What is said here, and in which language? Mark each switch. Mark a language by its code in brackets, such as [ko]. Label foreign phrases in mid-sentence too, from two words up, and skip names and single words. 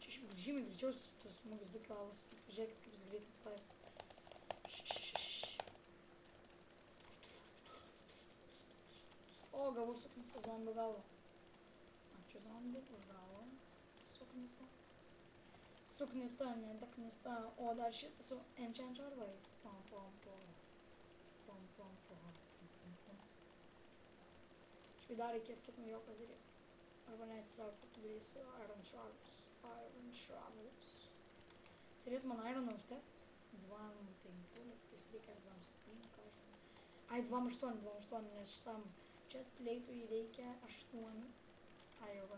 [lt] Čia žymiai greičiau tos smūgis 2 kalas. Žiūrėkit, kaip jis greitai paės. O, gavau suknistą zombį galvą. Ačiū zombį, už galvą. Suknistą. Suknistą, ne daknistą. O dar šitą su enchant šarvais. Pom, pom, pom. Pom, pom, pom. Čia dar reikės kiek nuo jo pasidaryti. Arba ne, tiesiog pasidarysiu Iron Shards. Iron Shards. Turėtų man Ironą užtekt. 2,5, tai reikia 2,7, ką žinau. Ai, 2,8, nes šitam chestplate'ui reikia 8 Iron.